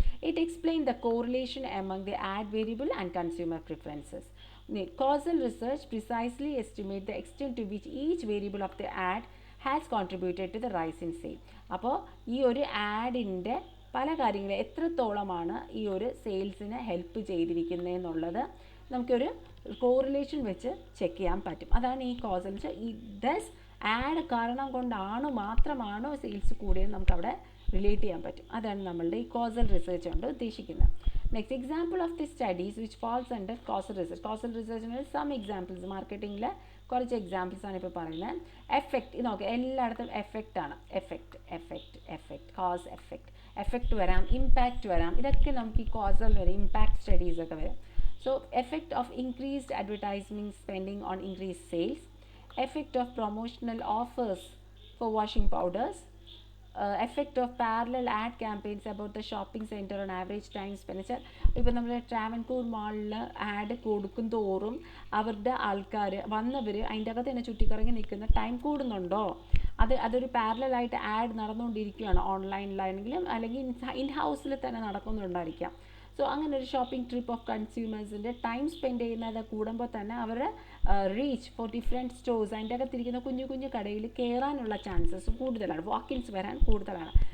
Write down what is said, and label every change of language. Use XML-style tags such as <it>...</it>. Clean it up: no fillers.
<en>It explains the correlation among the ad variable and consumer preferences. Causal research precisely estimates the extent to which each variable of the ad has contributed to the rise in sale.</en> <ml>അപ്പോൾ ഈ ഒരു ആഡിൻ്റെ പല കാര്യങ്ങൾ എത്രത്തോളമാണ് ഈ ഒരു സെയിൽസിനെ help ചെയ്തിരിക്കുന്നതെന്നുള്ളത് നമുക്കൊരു correlation വെച്ച് ചെക്ക് ചെയ്യാൻ പറ്റും. അതാണ് ഈ കോസൽ വെച്ചാൽ ഈ ദസ് ആഡ് കാരണം കൊണ്ടാണോ മാത്രമാണോ സെയിൽസ് കൂടിയെന്ന് നമുക്കവിടെ റിലേറ്റ് ചെയ്യാൻ പറ്റും. അതാണ് നമ്മളുടെ ഈ കോസൽ റിസർച്ച് കൊണ്ട് ഉദ്ദേശിക്കുന്നത്.</ml> <en>Next example of the studies which falls under causal research.</en> <ml>Causal റിസർച്ചിന് some examples, മാർക്കറ്റിംഗിൽ കുറച്ച് എക്സാമ്പിൾസ് ആണ് ഇപ്പോൾ പറയുന്നത്. എഫക്റ്റ്, ഇത് നോക്കുക, എല്ലായിടത്തും എഫക്റ്റ് ആണ്. എഫക്റ്റ് കോസ് എഫക്റ്റ് വരാം, ഇമ്പാക്റ്റ് വരാം. ഇതൊക്കെ നമുക്ക് ഈ കോസൽ വരും, ഇമ്പാക്റ്റ് സ്റ്റഡീസ് ഒക്കെ വരും.</ml> <en>So effect of increased advertisement spending on increase sales, effect of promotional offers for washing powders, effect of parallel ad campaigns about the shopping center on average time spent.</en> <ml>ഇപ്പോൾ നമ്മൾ ട്രാവൻകൂർ മാളിൽ add കൊടുക്കും തോറും അവരുടെ ആൾക്കാർ വന്നവർ അതിൻ്റെ അകത്ത് തന്നെ ചുറ്റിക്കറങ്ങി നിൽക്കുന്ന ടൈം കൂടുന്നുണ്ടോ, അതൊരു പാരലായിട്ട് ആഡ് നടന്നുകൊണ്ടിരിക്കുകയാണ് ഓൺലൈനിലാണെങ്കിലും അല്ലെങ്കിൽ ഇൻ ഹൗസിൽ തന്നെ നടക്കുന്നുണ്ടായിരിക്കാം. സോ അങ്ങനെ ഒരു shopping trip of കൺസ്യൂമേഴ്സിൻ്റെ time spend ചെയ്യുന്നത് കൂടുമ്പോൾ തന്നെ അവരുടെ റീച്ച് ഫോർ ഡിഫറെൻറ്റ് സ്റ്റോഴ്സ്, അതിൻ്റെ അകത്തിരിക്കുന്ന കുഞ്ഞു കുഞ്ഞു കടയിൽ കയറാനുള്ള ചാൻസസ് കൂടുതലാണ്, വാക്കിൻസ് വരാൻ കൂടുതലാണ്.</ml>